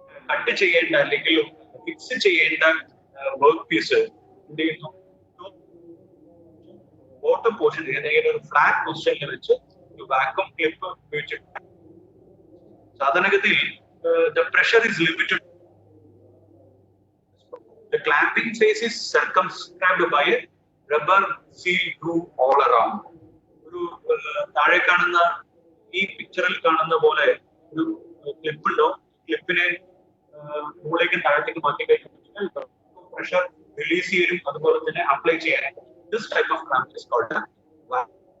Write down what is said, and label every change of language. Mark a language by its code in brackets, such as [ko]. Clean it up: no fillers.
[ml] Cut ചെയ്യേണ്ട അല്ലെങ്കിൽ fix ചെയ്യേണ്ട വർക്ക് പീസ് എന്ത് ചെയ്യുന്നു, ബോട്ടം പോർഷൻ ഏതെങ്കിലും ഒരു ഫ്ലാറ്റ് പൊസിഷനിൽ വെച്ച് ഒരു വാക്വം ക്ലിപ്പ് ഉപയോഗിച്ചിട്ട് സാധാരണഗതിയിൽ [en] the pressure is limited. The clamping face is circumscribed by a rubber seal groove all around. [ml] ഒരു താഴെ കാണുന്ന ഈ പിക്ചറിൽ കാണുന്ന പോലെ ഒരു ക്ലിപ്പ് ഉണ്ടോ, ക്ലിപ്പിനെ മുകളിലേക്കും താഴത്തേക്ക് മാറ്റി കഴിഞ്ഞാൽ പ്രഷർ റിലീസ് ചെയ്യാനും അതുപോലെ തന്നെ അപ്ലൈ ചെയ്യാനും [en] this type of clamp is called a clamp.